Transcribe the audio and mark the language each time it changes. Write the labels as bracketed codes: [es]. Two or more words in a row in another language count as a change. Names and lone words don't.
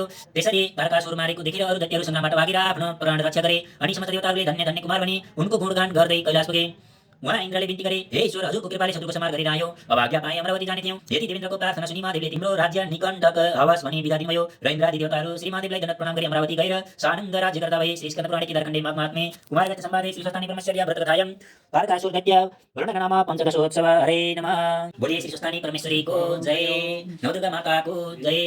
[ne] त्यसरी तारकासुर मारेको देखेर अरू दैत्यहरू सङ्ग्रामबाट भागेर आफ्नो प्राण रक्षा गरे। अनि समस्त देवताहरूले धन्य धन्य कुमार भनी उनको गुणगान गर्दै कैलाश पुगे। उहाँ इन्द्रले बिन्ती गरे, हे ईश्वर, हजुरको कृपाले शत्रुको संहार गरिरह्यो। अब आज्ञा पाए अमरावती जाने थियौँ। यति देवेन्द्रको प्रार्थना सुनि महादेवले तिम्रो राज्य निकण्टक हवस् भनी बिदा दिनुभयो र इन्द्रादि देवताहरू श्री महादेवलाई दण्डवत प्रणाम गरी अमरावती गएर सानन्द राज्यकर्ता भए। [sa] श्री स्कन्द पुराणे केदारखण्डे माघमात्मे कुमारगत्य संवादे श्री स्वस्थानी ब्रह्मचर्य व्रतकथायां कारकासुर गद्य वर्णकनाम पञ्चदशोत्सव हरे नमः। [hi] बोलिए श्री स्वस्थानी परमेश्वरी को जय, नवदुर्गा माता को जय।